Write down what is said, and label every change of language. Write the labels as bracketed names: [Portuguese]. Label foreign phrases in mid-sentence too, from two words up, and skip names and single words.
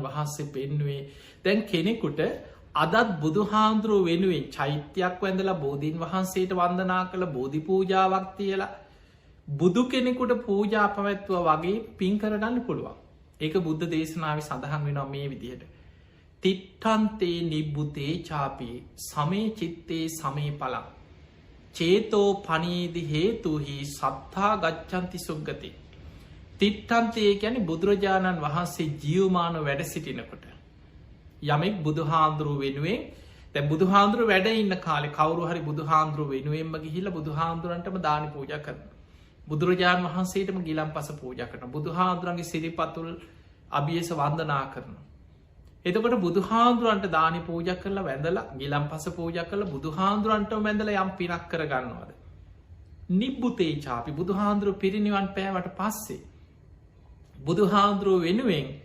[Sinhala] වහන්සේ පෙන්නුවේ දැන් කෙනෙකුට අදත් බුදු හාමුදුරුව වෙනුවෙන් චෛත්‍යයක් වැඳලා බෝධීන් වහන්සේට වන්දනා කළ බෝධි පූජාවක් තියලා බුදු කෙනෙකුට පූජා පැවැත්ව වගේ පින් කරගන්න පුළුවන් ඒක බුද්ධ දේශනාව සඳහන් වෙනවා මේ විදිහට [Pali] තිට්ටන්තේ නිබ්බුතේ චාපී සමේ චිත්තේ සමේ පලක් චේතෝ පනීදි හේතුහි සත්තා ගච්චන්ති සුග්ගති තිට්ටන්තේ [Sinhala] ගැන බුදුරජාණන් වහන්සේ ජීවමාන වැඩ සිටිනකොට යමෙක් බුදු හාන්දුරුව වෙනුවෙන් තැ බුදු හාන්දුරුව වැඩ ඉන්න කාලෙ කවරු හරි බුදු හාන්දුරුව වෙනුවෙන්ම ගිහිල්ල බුදු හාන්දුරන්ටම දාන පූජ කරන බුදුරජාණන් වහන්සේටම ගිලම් පස පූජ කරන බුදු හාන්දුරන්ගේ සිරිපතුල් අභියස වන්දනා කරන එතකොට බුදු හාන්දුරන්ට දානි පූජ කරලා වැඳලා ගිලම් පස පූජ කරල බුදු හාන්දුරන්ට වැඳල යම් පිනක් කරගන්නවද [Pali] නිබ්බුතේ චාපි [Sinhala] බුදු හාන්දුරුව පිරිනිවන් පෑවට පස්සේ බුදු හාන්දුරුව වෙනුවෙන්